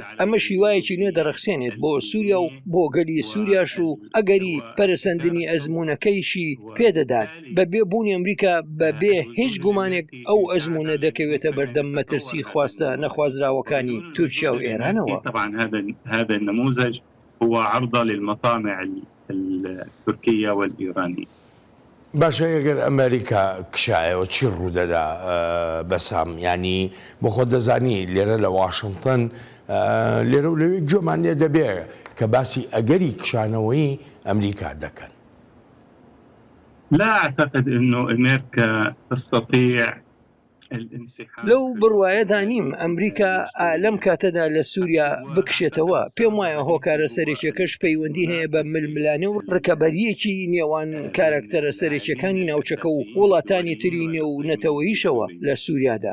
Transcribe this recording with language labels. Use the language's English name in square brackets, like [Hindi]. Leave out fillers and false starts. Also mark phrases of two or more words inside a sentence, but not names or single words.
[Central Kurdish] ئەمە شیوایەکی نوێ دەرەخسێنێت بۆ سووریا و بۆ گەلی سووریاش و ئەگەری پەرسەندنی ئەزمموونەکەیشی پێدەدات. بەبێ بوونی ئەمریکا بەبێ هیچ گومانێک ئەو ئەزمموونە دەکەوێتە بەردەم مەترسی خواستە نەخوازراوەکانی تورکیا و ئێرانەوە. [Arabic] طبعا هذا النموذج هو عرضة للمطامع التركية والإيرانية. [Central Kurdish] باشە ئەگەر ئەمریکا کشایەوە چی ڕوودەدا بەسام ینی بۆ خۆ دەزانی لێرە لە واشنگتن لێرە و لەوێ گوێمان لێ دەبێ کە باسی ئەگەری کشانەوەی ئەمریکا دەکەن. [Arabic] لا أعتقد أنه أمريكا تستطيع [Central Kurdish] لەو بڕواایەدا نیم ئەمریکا لەم کاتەدا لە سووریا بکشێتەوە. پێم وایە هۆکارە سەرێکیەکەش پەیوەندی هەیە بە ململانە و ڕکەبەریەکی نێوان کارکتەرە سەرێکیەکانی ناوچەکە و وڵاتانی تری نێو و نەتەوەییشەوە لە سووریادا.